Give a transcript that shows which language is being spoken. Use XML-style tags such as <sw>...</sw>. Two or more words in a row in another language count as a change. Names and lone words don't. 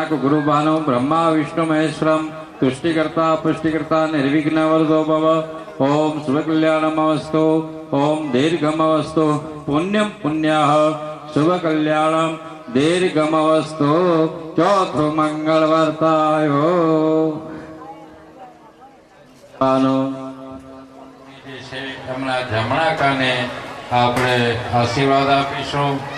<sa>गुरुभानो ब्रह्मा विष्णु महेश्वरं तुष्टिकर्ता पुष्टिकर्ता निर्विघ्नवरदो भव ઓમ શુભકલ્યાણમસ્તુ ઓમ દીર્ઘમસ્તુ પુણ્યમ પુણ્યઃ શુભકલ્યાણમ દીર્ઘમસ્તુ</sa> <gu>ચોથું મંગળ વર્તાયો એમના જમણા કાને આપણે આશીર્વાદ આપીશું.</gu>